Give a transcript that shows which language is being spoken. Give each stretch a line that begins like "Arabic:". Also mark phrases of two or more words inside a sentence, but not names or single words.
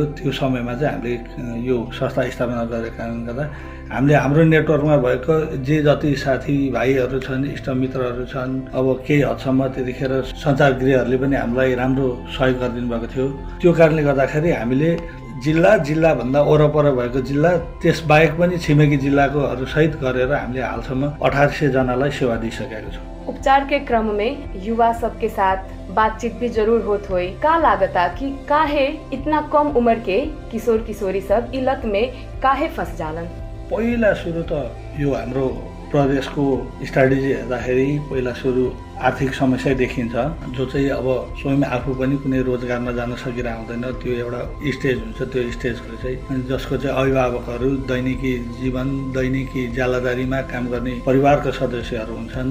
Nepali: त्यो समयमा चाहिँ हामीले यो संस्था स्थापना गरेको कारणले गर्दा हामीले हाम्रो नेटवर्कमा भएको जे जति साथीभाइहरू छन्, इष्टमित्रहरू छन्, अब केही हदसम्म त्यतिखेर सञ्चारगृहहरूले पनि हामीलाई राम्रो सहयोग गरिदिनु भएको थियो। त्यो कारणले गर्दाखेरि हामीले जिल्लाभन्दा वरपर भएको जिल्ला, त्यसबाहेक पनि छिमेकी जिल्लाकोहरू सहित गरेर हामीले हालसम्म 1800 जनालाई सेवा दिइसकेको छौँ।
Bhojpuri: उपचार के क्रम में युवा सबके साथ बातचीत भी जरूर होत होई, का लागता कि काहे इतना कम उम्र के किशोर किशोरी सब ई लत में काहे फंस जालन?
Nepali: पहिला सुरु त यो हाम्रो प्रदेशको स्ट्राटेजी हेर्दाखेरि पहिला सुरु आर्थिक समस्या देखिन्छ, जो चाहिँ अब स्वयं आफू पनि कुनै रोजगारमा जान सकिरहेको हुँदैन। त्यो एउटा स्टेज हुन्छ, त्यो स्टेजको चाहिँ जसको चाहिँ अभिभावकहरू दैनिकी जीवन, दैनिकी ज्यालादारीमा काम गर्ने परिवारका सदस्यहरू हुन्छन्।